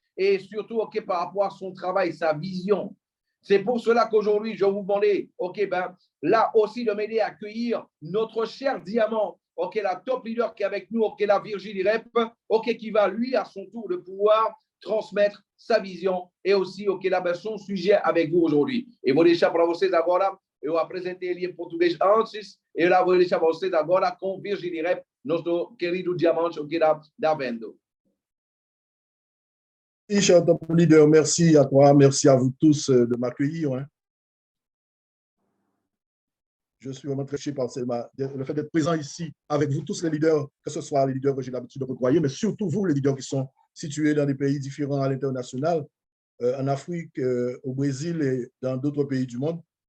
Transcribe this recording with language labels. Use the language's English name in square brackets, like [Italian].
[French] Et surtout, ok, par rapport à son travail, sa vision. C'est pour cela qu'aujourd'hui, je vous demandais, ok, ben, là aussi de m'aider à accueillir notre cher diamant. Ok, la top leader qui est avec nous, ok, la Virginie Rep, ok, qui va lui à son tour de pouvoir transmettre sa vision et aussi, ok, là, ben, son sujet avec vous aujourd'hui. Et [Portuguese] vou deixar para vocês agora, eu apresentei ele em português antes, eu lá vou deixar vocês agora com Virginie Rep, nosso querido diamante que está vendo. [French] Et cher top leader, merci à toi, merci à vous tous de m'accueillir. Hein. Je suis vraiment très touché par le fait d'être présent ici avec vous tous les leaders, que ce soit les leaders que j'ai l'habitude de côtoyer, mais surtout vous, les leaders qui sont situés dans des pays différents à l'international, en Afrique, au Brésil et dans d'autres pays du monde.